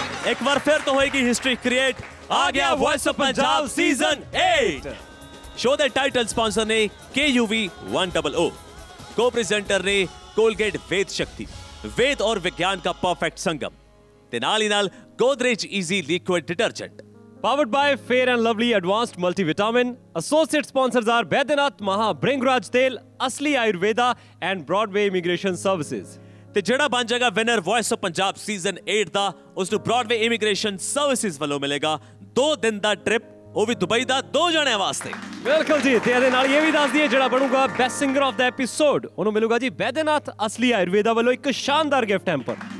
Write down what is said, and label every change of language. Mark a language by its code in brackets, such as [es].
[hi] एक बार फिर तो होएगी हिस्ट्री क्रिएट। आ गया voice of Punjab season 8। [pa] Show ਦੇ ਟਾਈਟਲ ਸਪਾਂਸਰ ਨੇ [hi] KUV 100, को प्रेजेंटर ने कोलगेट वेद शक्ति, वेद और विज्ञान का परफेक्ट संगम, [pa] ते नाल ही नाल [hi] Godrej easy liquid detergent. [en] Powered by Fair and Lovely Advanced Multivitamin. Associate sponsors are Baidyanath Maha Bringraj Tel, Asli Ayurveda and Broadway Immigration Services. [pa] ਤੇ ਜਿਹੜਾ ਬਣ ਜਾਏਗਾ winner voice of Punjab season 8 ਦਾ, ਉਸ ਨੂੰ ਬ੍ਰੌਡਵੇ ਇਮੀਗ੍ਰੇਸ਼ਨ ਸਰਵਿਸਿਜ਼ ਵੱਲੋਂ ਮਿਲੇਗਾ 2 ਦਿਨ ਦਾ ਟ੍ਰਿਪ, ਉਹ ਵੀ ਦੁਬਈ ਦਾ 2 ਜਣਿਆਂ ਵਾਸਤੇ। ਬਿਲਕੁਲ ਜੀ, ਤੇ ਇਹਦੇ ਨਾਲ ਇਹ ਵੀ ਦੱਸ ਦਈਏ ਜਿਹੜਾ ਬਣੂਗਾ best singer of ਦਾ episode, ਉਹਨੂੰ ਮਿਲੂਗਾ ਜੀ ਬੈਦਨਾਥ ਅਸਲੀ ਆਯੁਰਵੇਦਾ ਵੱਲੋਂ ਇੱਕ ਸ਼ਾਨਦਾਰ ਗਿਫਟ ਹੈਂਪਰ।